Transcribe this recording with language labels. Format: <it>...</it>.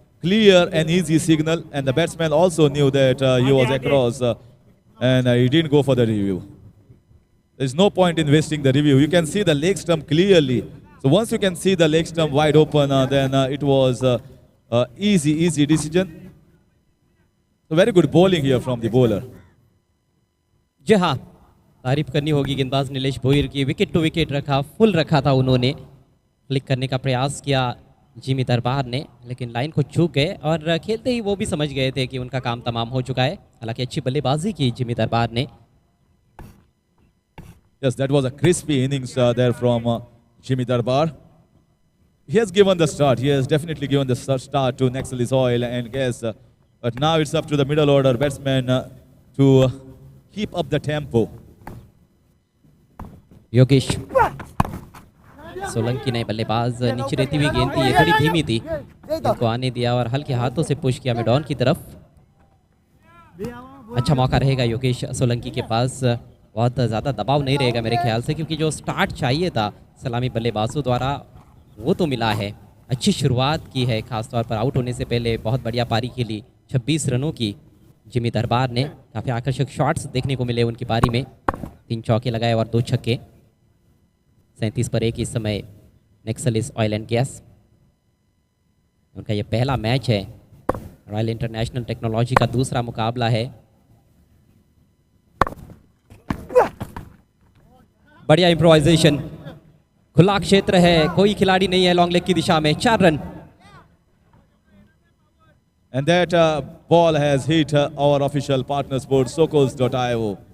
<en>Clear and easy signal. And the batsman also knew that he was across and he didn't go for the review. There's no point in wasting the review. You can see the leg stump clearly. So once you can see the leg stump wide open, then it was easy decision. So very good bowling here from the bowler. जी हाँ, तारीफ करनी होगी गेंदबाज नीलेश भोईर की। Wicket to wicket रखा, full रखा था उन्होंने। क्लिक करने का प्रयास किया जिमी दरबार ने, लेकिन लाइन को चूक गए और खेलते ही वो भी समझ गए थे कि उनका काम तमाम हो चुका है। हालांकि अच्छी बल्लेबाजी की जिमी दरबार ने। Yes, that was a crispy innings there from Jimmy Darbar. He has given the start. He has definitely given the start to Nexalis Oil and Gas. But now it's up to the middle order batsmen to keep up the tempo.</en> <hi>Yogesh Solanki ने बल्लेबाज नीचे रहती हुई गेंद थी, ये थोड़ी धीमी थी, इनको आने दिया और हल्के हाथों से पुश किया मिडॉन की तरफ। अच्छा मौका रहेगा योगेश सोलंकी के पास बहुत ज़्यादा दबाव नहीं रहेगा मेरे ख्याल से, क्योंकि जो स्टार्ट चाहिए था सलामी बल्लेबाजों द्वारा वो तो मिला है। अच्छी शुरुआत की है, खासतौर पर आउट होने से पहले बहुत बढ़िया पारी खेली 26 रनों की जिमी दरबार ने। काफ़ी आकर्षक शॉट्स देखने को मिले उनकी पारी में, 3 चौके लगाए और 2 छक्के। 37 पर 1 इस समय नेक्सलिस ऑयल एंड गैस, उनका ये पहला मैच है। रॉयल इंटरनेशनल टेक्नोलॉजी का दूसरा मुकाबला है। बढ़िया इम्प्रोवाइजेशन, खुला क्षेत्र है, कोई खिलाड़ी नहीं है लॉन्ग लेग की दिशा में। 4 run.</hi> <en>And that ball has hit our official partner sport, Sokos.io.</en>